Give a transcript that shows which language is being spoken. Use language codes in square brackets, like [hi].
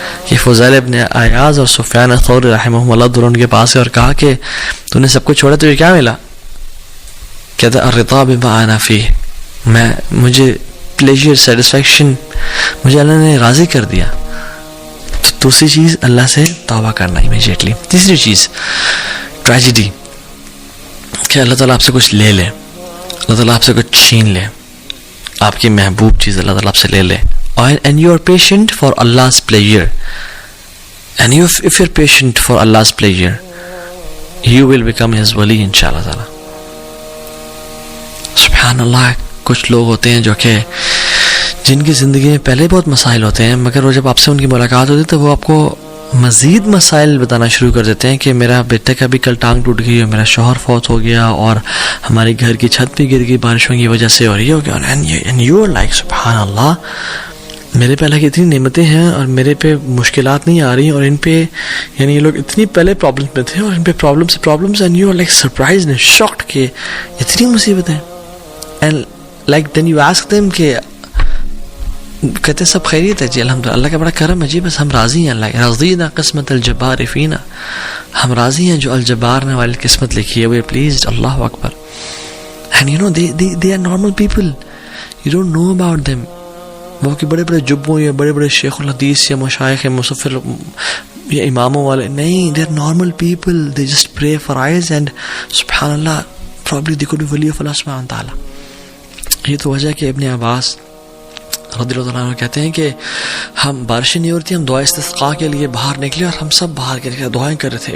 [ur] یہ فضیل ابن عیاض اور سفیان الثوری رحمہ اللہ دونوں کے پاس اور کہا کہ تو نے سب کچھ چھوڑا تو یہ کیا ملا؟ کہتا [ar] الرضا بما انا فیہ, [ur] مجھے پلیجر, سیٹسفیکشن, مجھے اللہ نے راضی کر دیا. تو دوسری چیز اللہ سے توبہ کرنا امیجیٹلی. تیسری چیز ٹریجڈی, کہ اللہ تعالیٰ آپ سے کچھ لے لے, اللہ تعالیٰ آپ سے کچھ چھین لے, آپ کی محبوب چیز اللہ تعالیٰ آپ سے لے لے. [en] And you are patient for Allah's pleasure, and if you're patient for Allah's pleasure, you will become His wali inshallah ta'ala. Subhanallah, [ur] کچھ لوگ ہوتے ہیں جو کہ جن کی زندگی میں پہلے بہت مسائل ہوتے ہیں، مگر وہ جب آپ سے ان کی ملاقات ہوتی ہے تو وہ آپ کو مزید مسائل بتانا شروع کر دیتے ہیں کہ میرا بیٹے کا بھی کل ٹانگ ٹوٹ گئی، اور میرا شوہر فوت ہو گیا، اور ہمارے گھر کی چھت بھی گر گئی بارشوں کی وجہ سے، اور یہ ہو گیا. [en] and you are like [ur] سبحان اللہ، میرے پہ اللہ کی اتنی نعمتیں ہیں اور میرے پہ مشکلات نہیں آ رہی، اور ان پہ یعنی یہ لوگ اتنی پہلے پرابلمس میں تھے اور ان پہ problems [en] and you are like surprise and shocked [ur] کہ اتنی مصیبتیں. [en] and like then you ask them [ur] کہ کہتے ہیں سب خیریت ہے جی الحمدللہ، اللہ کا بڑا کرم ہے جی، بس ہم راضی ہیں، اللہ [ar] رضینا قسمت الجبار فینا، [ur] ہم راضی ہیں جو الجبار نے ہماری قسمت لکھی ہے، [en] We are pleased. [ur] Allah Akbar. [en] And you know they are normal people, you don't know about them. [ur] وہ کہ بڑے بڑے جبوں یا بڑے بڑے شیخ الحدیث یا مشائخ یا مصفر یا اماموں والے نہیں، [en] they are normal people, they just pray for eyes and [ur] سبحان اللہ probably they could be wali of Allah سبحانہ تعالیٰ. یہ تو وجہ کہ ابن عباس رضی اللہ عنہ کہتے ہیں کہ ہم بارشیں نہیں ہو رہی تھی، ہم دعا استسقاء کے لیے باہر نکلے اور ہم سب باہر کے نکلے دعائیں کر رہے تھے.